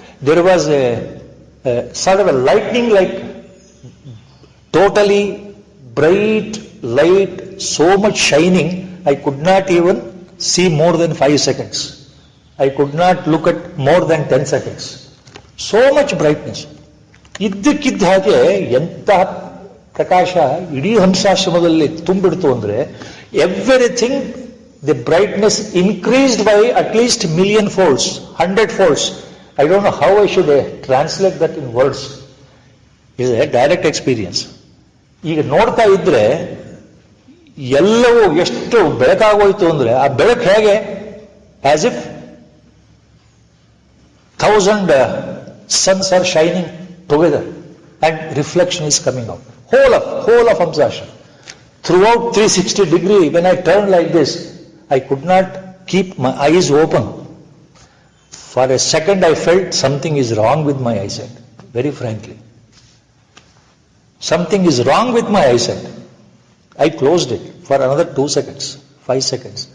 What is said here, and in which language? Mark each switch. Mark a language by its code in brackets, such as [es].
[en] There was a sort of a lightning like totally bright light, so much shining, I could not even see more than 5 seconds. I could not look at more than 10 seconds. So much brightness. [kn] ಇದ್ದಕ್ಕಿದ್ದ ಹಾಗೆ ಎಂಥ ಪ್ರಕಾಶ ಇಡೀ ಹಂಸಾಶ್ರಮದಲ್ಲಿ ತುಂಬಿಡ್ತು ಅಂದ್ರೆ, [en] Everything the brightness increased by at least million folds, 100 folds. I don't know how I should translate that in words. It is a direct experience. [kn] ಈಗ ನೋಡ್ತಾ ಇದ್ರೆ ಎಲ್ಲವೂ ಎಷ್ಟು ಬೆಳಕಾಗೋಯ್ತು ಅಂದ್ರೆ, ಆ ಬೆಳಕು ಹೇಗೆ [en] As if 1000 suns are shining together and reflection is coming out. Whole of Hamsashram. Throughout 360 degree, when I turned like this, I could not keep my eyes open. For a second I felt something is wrong with my eyesight. Very frankly. Something is wrong with my eyesight. I closed it for another 2 seconds, 5 seconds.